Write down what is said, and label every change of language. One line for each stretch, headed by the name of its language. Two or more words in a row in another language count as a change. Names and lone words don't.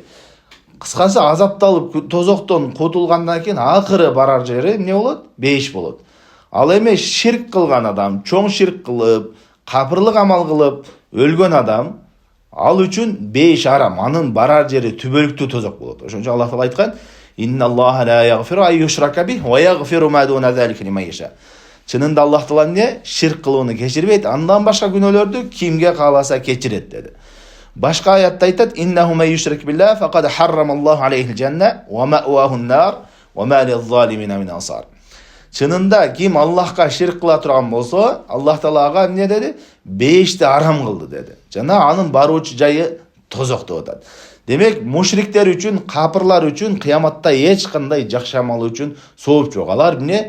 Kyrgyz: Кыскасы азапталып тозоктон кутулгандан кийин акыры барар жери эмне болот? Бейиш болот. Ал эми ширк кылган адам, чоң ширк кылып, капырлык амал кылып өлгөн адам, ал үчүн бейиш арам, анын барар жери түбөлүктүү тозок болот. Ошон үчүн Аллах таала айткан:
Arabic: «إن الله لا يغفر أن يشرك به ويغفر ما دون ذلك لمن يشاء».
Kyrgyz: Чынында Аллах таала эмне? Ширк кылууну кечирбейт, андан башка күнөөлөрдү кимге кааласа кечирет деди. Башка аятта айтат:
Arabic: «إنه من يشرك بالله فقد حرم الله عليه الجنة ومأواه النار وما للظالمين من أنصار».
Kyrgyz: Чынында ким Аллахка ширк кыла турган болсо, Аллах таала ага эмне деди? Бейишти арам кылды деди. Жана анын баруучу жайы тозок деп атат. Демек, мушриктер үчүн, капырлар үчүн кыяматта эч кандай жакшы амал үчүн сооп жок. Алар эмне?